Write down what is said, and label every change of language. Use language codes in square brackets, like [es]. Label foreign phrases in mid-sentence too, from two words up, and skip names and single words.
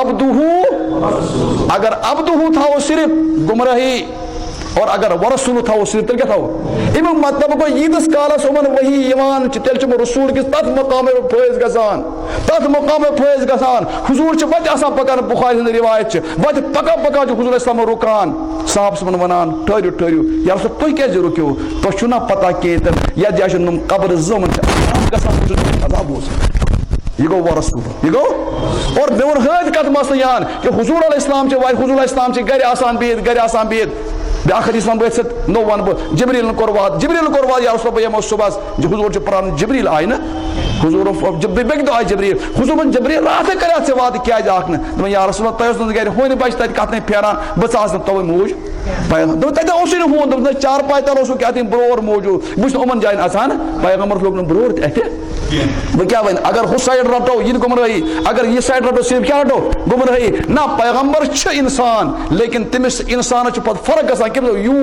[ks] عبدُہوٗ اگر عبدُہوٗ تھاوو صرف گمرٲہی اور اگر ورسوٗلوٗ تھاوو صرف تیٚلہِ کیٛاہ تھاوو امیُک مطلب گوٚو ییٖتِس کالس یِمن ؤحی یِوان چھِ تیٚلہِ چھِ یِم رسوٗل کِس تتھ مقامس پٮ۪ٹھ فٲیض گژھان تتھ مقامس پٮ۪ٹھ فٲیض گژھان حضوٗر چھِ وتہِ آسان پکان بُخاری ہٕنٛز رِوایت چھِ وتہِ پکان پکان چھُ حضوٗر [ar] علیہ السلام [ks] رُکان صحابہٕ صٲبن ونان ٹھٔہرِو ٹھٔہرِو [ar] یا رسول [ks] تُہۍ کیازِ رُکِو تۄہہِ چھُو نا پتہ کینٛہہ یتھ جایہِ چھِ قبر زٕ یِمن چھِ گژھان عذاب اوس [ur] یہ گو وہ رسول یہ گو [ks] اور مےٚ ووٚن ہٲدۍ کتھ مسلہٕ یان کہ حضوٗر [ar] علیہ السلام [ks] چھِ حضوٗر [ar] علیہ السلام [ks] چھِ گرِ آسان بِہِتھ بیاکھ حدیث ونہٕ بہٕ ییٚتہِ سۭتۍ نوٚو ونہٕ بہٕ جبریٖلن کوٚر واد یا رسول بہٕ یِمو صُبحس حضوٗر چھُ پران جبریٖل آیہِ نہٕ حضوٗر بیٚکہِ دۄہ آیہِ جبریٖل حضوٗر ووٚن جبریٖل راتھٕے کریاتھ ژےٚ وادٕ کیازِ آکھ نہٕ دوٚپُن [ar] یا رسول اللہ [ks] تۄہہِ اوس نہٕ گرِ ہونہِ بچہِ تتہِ کتھ نہٕ پھیران بہٕ ژاس نہٕ توے موٗج دوٚپُن تتہِ اوسُے نہٕ ہوٗن دوٚپُن چارپاے تل اوسُکھ کیٛاہ تام برور موٗجوٗد بہٕ چھُس نہٕ یِمن جاین اژان پیغمبرس لوگ نہٕ برور تہِ اتھِ وۄنۍ کیٛاہ وَنہِ اگر ہُہ سایڈ رٹو یہِ تہِ گمرٲہی اگر یہِ سایڈ رٹو صرف کیٛاہ رٹو گمرٲہی نہ پیغمبر چھِ انسان لیکن تٔمِس انسانس چھِ پتہٕ فرق گژھان کٔمۍ